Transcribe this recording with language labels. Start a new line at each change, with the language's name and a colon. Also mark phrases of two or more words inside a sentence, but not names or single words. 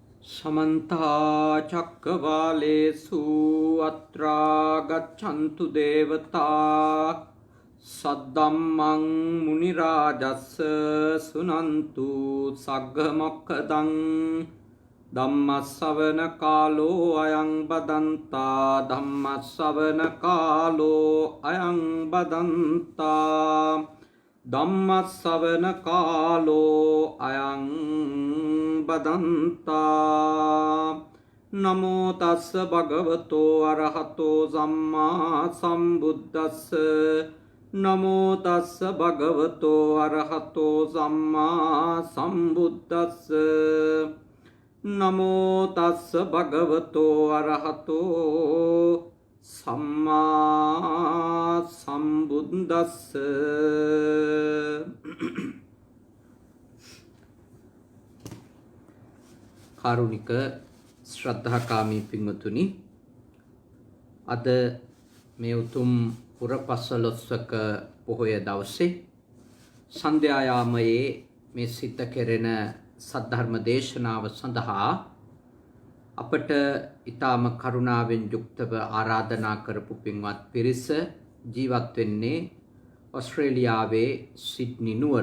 Pali: समन्ता चक्रवालेषु अत्रा गच्छन्तु देवता सद्धम्मं मुनिराजस्य शृण्वन्तु सग्गमोक्खदं धम्मश्रवणकालो अयं बदन्ता धम्मश्रवणकालो अयं बदन्ता धम्मश्रवणकालो अयं बदन्ता नमो तस् भगवतो अरहतो सम्मा सम्बुद्धस्स नमो तस् भगवतो अरहतो सम्मा सम्बुद्धस्स नमो तस् भगवतो अरहतो सम्मा सम्बुद्धस्स
Sinhala: කාරුණික ශ්‍රද්ධාකාමී පින්වතුනි, අද මේ උතුම් පුරපසළොස්වක පොහොය දවසේ සන්ධ්‍යා යාමයේ මේ සිද්ධ කෙරෙන සද්ධර්ම දේශනාව සඳහා අපට ඊටම කරුණාවෙන් යුක්තව ආරාධනා කරපු පින්වත් පිරිස ජීවත් වෙන්නේ ඕස්ට්‍රේලියාවේ සිඩ්නි නුවර.